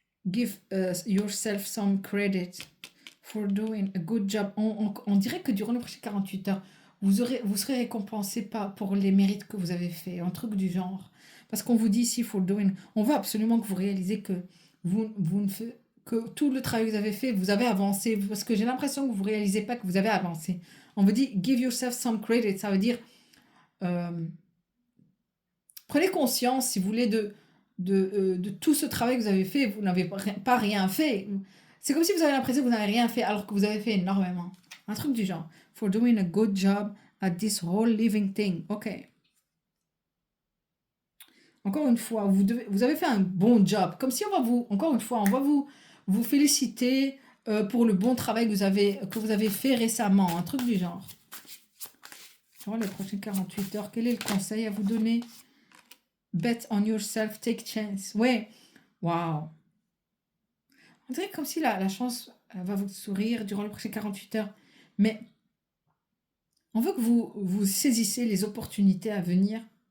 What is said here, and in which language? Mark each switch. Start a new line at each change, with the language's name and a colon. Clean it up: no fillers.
English: Give yourself some credit for doing a good job.
French: On dirait que durant les prochaines 48 heures, vous serez récompensé pour les mérites que vous avez fait, un truc du genre. Parce qu'on vous dit ici,
English: for doing,
French: on veut absolument que vous réalisez que vous ne faites que tout le travail que vous avez fait, vous avez avancé. Parce que j'ai l'impression que vous ne réalisez pas que vous avez avancé. On vous dit,
English: give yourself some credit.
French: Ça veut dire, euh, prenez conscience, si vous voulez, de tout ce travail que vous avez fait. Vous n'avez pas rien fait. C'est comme si vous avez l'impression que vous n'avez rien fait alors que vous avez fait énormément. Un truc du genre.
English: For doing a good job at this whole living thing. Ok.
French: Encore une fois, vous avez fait un bon job. Comme si encore une fois, on va vous féliciter pour le bon travail que vous avez fait récemment. Un truc du genre. Durant les prochaines 48 heures, quel est le conseil à vous donner?
English: Bet on yourself, take chance.
French: Ouais. Waouh. On dirait comme si la chance va vous sourire durant les prochaines 48 heures. Mais on veut que vous saisissez les opportunités à venir.